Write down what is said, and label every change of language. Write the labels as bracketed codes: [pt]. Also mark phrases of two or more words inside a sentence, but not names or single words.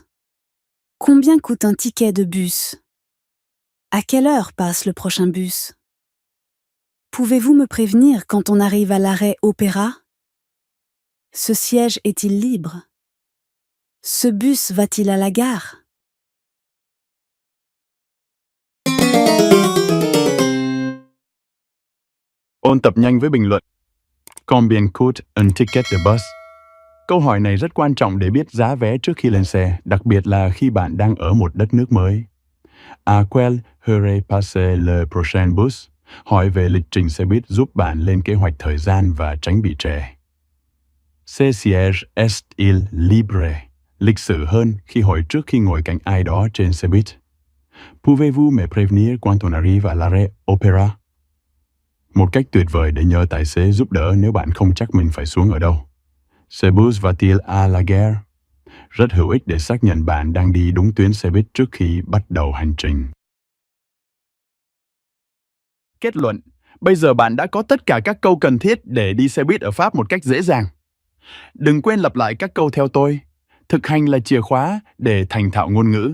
[fr] Combien coûte un ticket de bus? À quelle heure passe le prochain bus? Pouvez-vous me prévenir quand on arrive à l'arrêt Opéra? Ce siège est-il libre? Ce bus va-t-il à la gare? [vi] Ôn tập nhanh với bình luận. [fr] Combien coûte un ticket de bus? [vi] Câu hỏi này rất quan trọng để biết giá vé trước khi lên xe, đặc biệt là khi bạn đang ở một đất nước mới. [fr] À quelle heure passe le prochain bus? [vi] Hỏi về lịch trình xe buýt giúp bạn lên kế hoạch thời gian và tránh bị trễ. [fr] Ce siège est-il libre? [vi] Lịch sự hơn khi hỏi trước khi ngồi cạnh ai đó trên xe buýt. [fr] Pouvez-vous me prévenir quand on arrive à l'arrêt Opéra? [vi] Một cách tuyệt vời để nhờ tài xế giúp đỡ nếu bạn không chắc mình phải xuống ở đâu. [fr] Ce bus va-t-il à la gare? [vi] Rất hữu ích để xác nhận bạn đang đi đúng tuyến xe buýt trước khi bắt đầu hành trình. Kết luận, bây giờ bạn đã có tất cả các câu cần thiết để đi xe buýt ở Pháp một cách dễ dàng. Đừng quên lặp lại các câu theo tôi. Thực hành là chìa khóa để thành thạo ngôn ngữ.